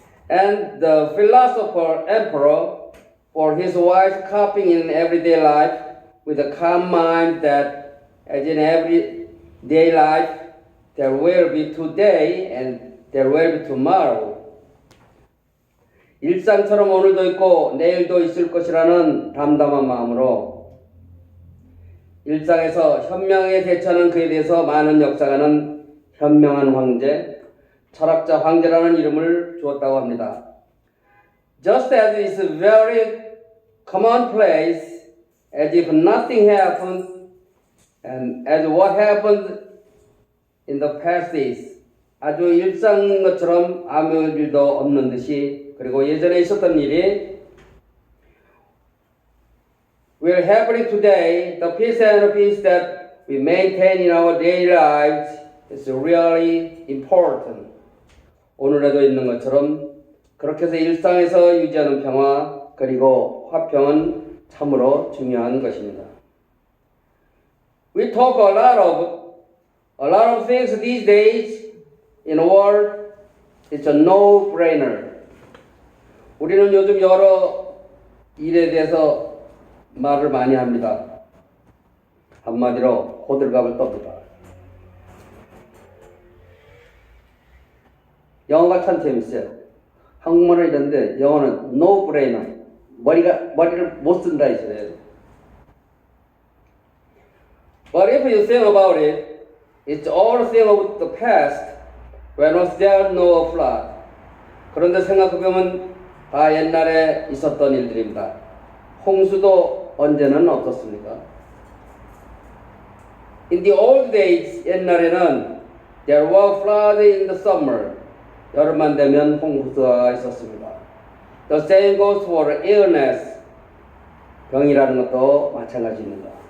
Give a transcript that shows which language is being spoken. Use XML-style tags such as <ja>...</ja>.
<en>And the philosopher emperor for his wise coping in everyday life with a calm mind that as in everyday life there will be today and there will be tomorrow.</en> <ko>일상처럼 오늘도 있고 내일도 있을 것이라는 담담한 마음으로 일상에서 현명하게 대처하는 그에 대해서 많은 역사가는 현명한 황제, 철학자 황제라는 이름을 주었다고 합니다.</ko> <en>Just as it is very commonplace, as if nothing happened, and as what happened in the past is</en> <ko>아주 일상 것처럼 아무 일도 없는 듯이 그리고 예전에 있었던 일이</ko> <en>will happening today, the peace and peace that we maintain in our daily lives is really important.</en> <ko>오늘에도 있는 것처럼 그렇게 해서 일상에서 유지하는 평화 그리고 화평은 참으로 중요한 것입니다.</ko> <en>We talk a lot of things these days in the world. It's a no-brainer.</en> <ko>우리는 요즘 여러 일에 대해서 말을 많이 합니다. 한마디로 호들갑을 떱니다. 영어가 참 재밌어요. 한국말은 이런데 영어는 no-brainer. 머리를 못 쓴다 이거예요.</ko> <en>But if you think about it, it's all thing of the past when was there no flood.</en> <ko>그런데 생각해보면 다 옛날에 있었던 일들입니다. 홍수도 언제는 없었습니까?</ko> <en>In the old days,</en> <ko>옛날에는</ko> <en>there were floods in the summer.</en> <ko>여름만 되면 홍수가 있었습니다.</ko> <en>The same goes for illness.</en> <ko>병이라는 것도 마찬가지입니다.</ko>